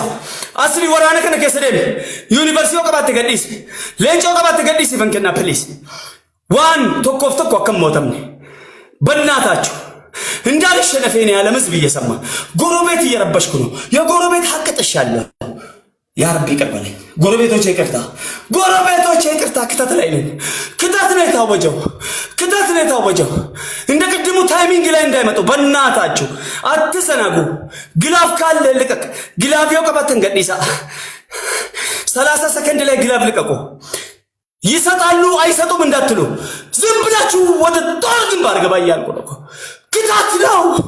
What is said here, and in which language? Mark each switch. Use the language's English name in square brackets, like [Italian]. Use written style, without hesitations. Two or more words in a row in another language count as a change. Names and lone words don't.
[Oromo] Asli waraana kana keessa deemi. Yuunivarsiitii qabatte gadhiisi. Leencoo qabatte gadhiisi van kenna please. Waan tokkoof tokko akkam mootamne. [Amharic] በእናታችሁ እንዳልሸነፈኝ ያለ ህዝብ እየሰማ ጎረቤት እየረበሽኩ ነው። የጎረቤት ሀቅ ጥሻለሁ። [Arabic] يا ربي [Amharic] ይቀበለኝ። ጎረቤቶቼ ይቅርታ። ክተት ላይ ነኝ። ክተት ነው የታወጀው። እንደ ቅድሙ ታይሚንግ ላይ እንዳይመጡ በእናታችሁ አትሰናጉ። ግላፍ ካለ ልቀቅ። ግላፊው ቀበተን ገዲሳ 30 ሰከንድ ላይ ግላፍ ልቀቁ። ይሰጣሉ አይሰጡም እንዳትሉ ዝም ብላችሁ ወደ ጦር ግንባር ገባ እያልኩ ነው። ክታት ነው